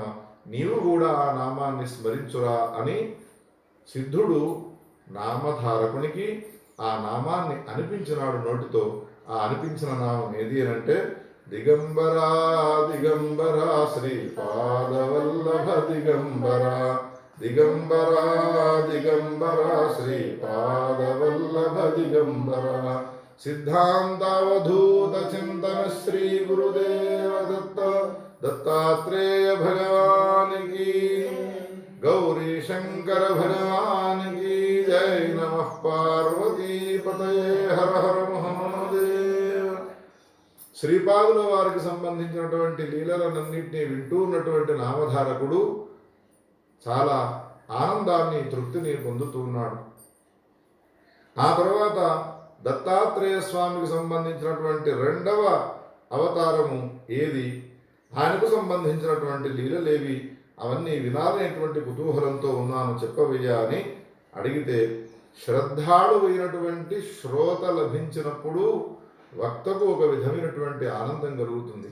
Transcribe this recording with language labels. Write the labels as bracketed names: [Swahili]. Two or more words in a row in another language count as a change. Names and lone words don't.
[Telugu] నీవు కూడా ఆ నామాన్ని స్మరించురా అని సిద్ధుడు నామధారకునికి ఆ నామాన్ని అనిపించినాడు నోటితో. ఆ అనిపించిన నామం ఏది అంటే దిగంబరా దిగంబరా శ్రీపాదవల్లభ దిగంబరా, దిగంబరా దిగంబరా శ్రీపాదవల్లభ దిగంబరా, [Hindi] सिद्धांतावधूत चिंतन श्री गुरुदेव दत्त दत्तात्रेय भगवान की, गौरी शंकर भगवान की जय। [Sanskrit] नमः पार्वती पतये हर हर महादेव। [Telugu] శ్రీపాదుల వారికి సంబంధించినటువంటి లీలలన్నింటినీ వింటూ ఉన్నటువంటి నామధారకుడు చాలా ఆనందాన్ని, తృప్తిని పొందుతున్నాడు. ఆ తర్వాత దత్తాత్రేయ స్వామికి సంబంధించినటువంటి రెండవ అవతారము ఏది, ఆయనకు సంబంధించినటువంటి లీలలేవి, అవన్నీ వినాలనేటువంటి కుతూహలంతో ఉన్నాను, చెప్పవయ్యా అని అడిగితే, శ్రద్ధాళువైనటువంటి శ్రోత లభించినప్పుడు వక్తకు ఒక విధమైనటువంటి ఆనందం కలుగుతుంది.